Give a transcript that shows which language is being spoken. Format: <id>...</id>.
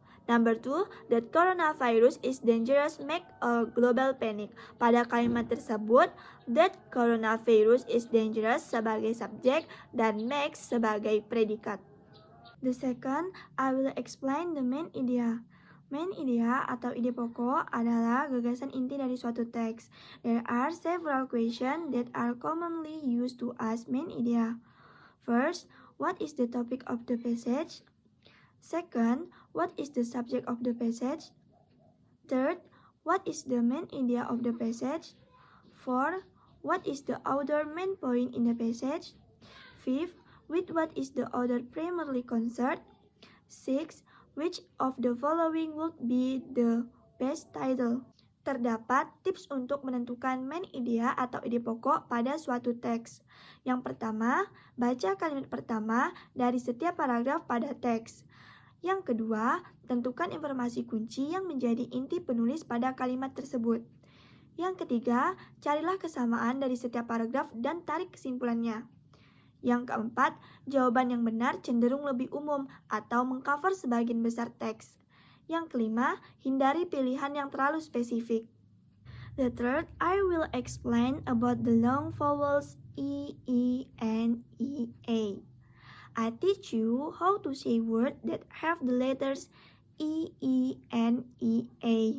<en>Number 2, that coronavirus is dangerous make a global panic.</en> <id>Pada kalimat tersebut,</id> <en>that coronavirus is dangerous</en> <id>sebagai subjek dan makes sebagai predikat.</id> <en>The second, I will explain the main idea.</en> <id>Main idea atau ide pokok adalah gagasan inti dari suatu teks.</id> <en>There are several questions that are commonly used to ask main idea. First, what is the topic of the passage? Second, what is the subject of the passage? Third, what is the main idea of the passage? Fourth, what is the author's main point in the passage? Fifth, with what is the author primarily concerned? Sixth, which of the following would be the best title?</en> <id>Terdapat tips untuk menentukan main idea atau ide pokok pada suatu teks. Yang pertama, baca kalimat pertama dari setiap paragraf pada teks. Yang kedua, tentukan informasi kunci yang menjadi inti penulis pada kalimat tersebut. Yang ketiga, carilah kesamaan dari setiap paragraf dan tarik kesimpulannya. Yang keempat, jawaban yang benar cenderung lebih umum atau mengcover sebagian besar teks. Yang kelima, hindari pilihan yang terlalu spesifik.</id> <en>The third, I will explain about the long vowels E, N, A. I teach you how to say words that have the letters E, N, A.</en>